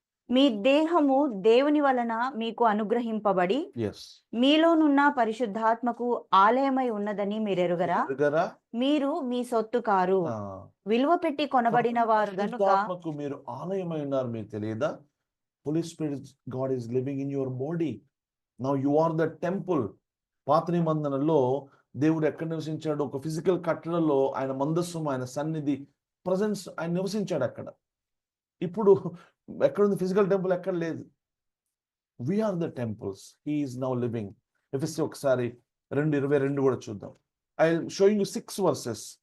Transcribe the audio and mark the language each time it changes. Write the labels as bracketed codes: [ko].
[te] మీ దేహము దేవుని వలన మీకు అనుగ్రహింపబడి మీలోనున్న పరిశుద్ధాత్మకు ఆలయమై ఉన్నదని మీరెరుగరా? మీరు మీ సొత్తు కారు, విలువ పెట్టి కొనబడిన వారు గనుక. పరిశుద్ధాత్మకు మీరు ఆలయమై ఉన్నారు, మీకు తెలియదా? [en] Holy Spirit, God is living in your body. Now you are the temple. [te] పాత నిబంధనలో దేవుడు ఎక్కడ నివసించాడు? ఒక ఫిజికల్ కట్టడలో ఆయన మందస్సం, ఆయన సన్నిధి, ప్రజెన్స్, ఆయన నివసించాడు అక్కడ. ఇప్పుడు ఎక్కడుంది ఫిజికల్ టెంపుల్? ఎక్కడ లేదు. [en] We are the temples. He is now living. [te] ఎఫెసీ ఒకసారి 2:22 కూడా చూద్దాం. [en] I'll showing you 6 verses.